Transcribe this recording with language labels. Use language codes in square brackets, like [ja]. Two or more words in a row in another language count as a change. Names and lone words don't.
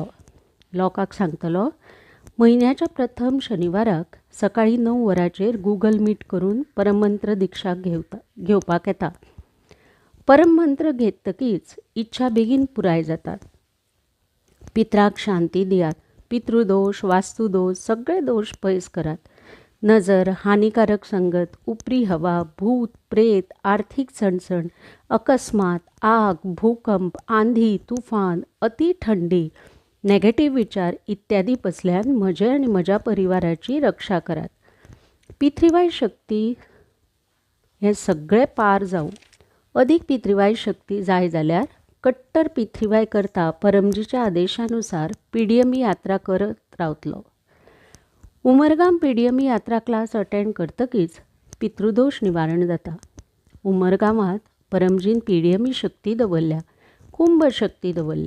[kok] लोकांक सांगतलो, म्हयन्याच्या प्रथम शनिवाराक सकाळी 9 वरांचेर गुगल मीट करून परममंत्र दिक्षा घेवपाक येता. परममंत्र घेतकीच इच्छा बेगीन पुराय जातात. पित्राक शांती दियात. पितृदोष, वास्तुदोष सगळे दोष पयस करात. नजर, हानिकारक संगत, उपरी हवा, भूत, प्रेत, आर्थिक चणचण, अकस्मात, आग, भूकंप, आंधी, तुफान, अति थंडी, नेगेटिव्ह विचार इत्यादी पसल्यान म्हजे आणि म्हज्या परिवाराची रक्षा करात. P3Y शक्ती हे सगळे पार जाऊ. अधिक P3Y शक्ती जाय जाल्यार कट्टर P3Y करता परमजीच्या आदेशानुसार PDME यात्रा करत रावतलो. उमरगाम PDME यात्रा [en] class attend [kok] करतकीच पितृदोष निवारण जाता. उमरगामात परमजीन PDME शक्ती दवरल्या, कुंभ शक्ती दवरल्या.